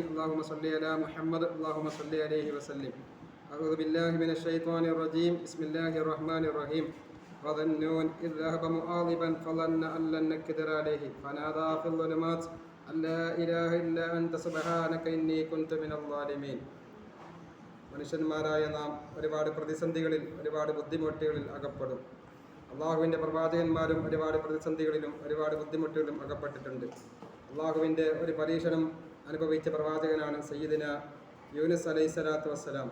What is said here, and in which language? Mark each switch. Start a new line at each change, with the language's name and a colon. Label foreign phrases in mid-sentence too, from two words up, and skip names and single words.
Arabic: اللهم صل على محمد اللهم صل عليه وسلم. أعوذ بالله من الشيطان الرجيم. بسم الله الرحمن الرحيم. وظنون إذ ذهب مغاضبا فظن أن لن نقدر عليه فنادى في الظلمات أن لا إله إلا أنت سبحانك إني كنت من الظالمين.
Malayalam: മനുഷ്യന്മാരായ നാം ഒരുപാട് പ്രതിസന്ധികളിൽ ഒരുപാട് ബുദ്ധിമുട്ടുകളിൽ അകപ്പെടും. അള്ളാഹുവിൻ്റെ പ്രവാചകന്മാരും ഒരുപാട് പ്രതിസന്ധികളിലും ഒരുപാട് ബുദ്ധിമുട്ടുകളിലും അകപ്പെട്ടിട്ടുണ്ട്. അള്ളാഹുവിൻ്റെ ഒരു പരീക്ഷണം അനുഭവിച്ച പ്രവാചകനാണ് സയ്യിദിന യൂനുസ്
Arabic: عليه الصلاة والسلام.